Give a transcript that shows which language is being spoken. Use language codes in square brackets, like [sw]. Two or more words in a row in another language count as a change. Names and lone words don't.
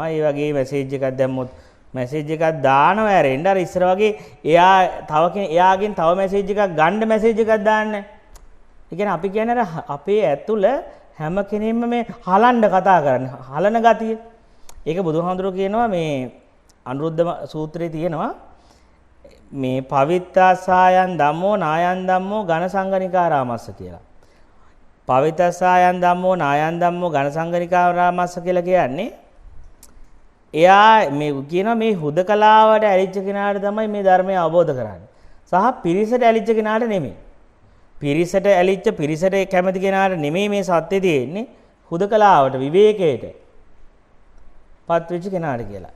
[si] ඒ වගේ මැසේජ් එකක් දැම්මොත් මැසේජ් එකක් දානවා ඇරෙන්න අර ඉස්සර වගේ එයාගෙන් තව මැසේජ් එකක් ගන්න මැසේජ් එකක් දාන්න. ඒ කියන්නේ අපි කියන්නේ අපේ ඇතුළ හැම කෙනෙක්ම මේ හලන්න කතා කරන්නේ. හලන ගතිය. ඒක බුදුහාමුදුරුවෝ කියනවා මේ අනුරුද්ධ සූත්‍රයේ තියෙනවා මේ [pi] පවිත්තාසායන් ධම්මෝ නායන් ධම්මෝ ඝන සංගනිකාරාමස්ස [si] කියලා. [pi] පවිත්තාසායන් ධම්මෝ නායන් ධම්මෝ ඝන සංගනිකාරාමස්ස [si] කියලා කියන්නේ එයා මේ කියනවා මේ හුදකලාවට ඇලිච්ච කෙනාට තමයි මේ ධර්මය අවබෝධ කරන්නේ. සහ පිරිසට ඇලිච්ච කෙනාට නෙමෙයි. පිරිසට ඇලිච්ච පිරිසට කැමති කෙනාට නෙමෙයි මේ සත්‍ය තියෙන්නේ. හුදකලාවට විවේකයට පත් වෙච්ච කෙනාට කියලා.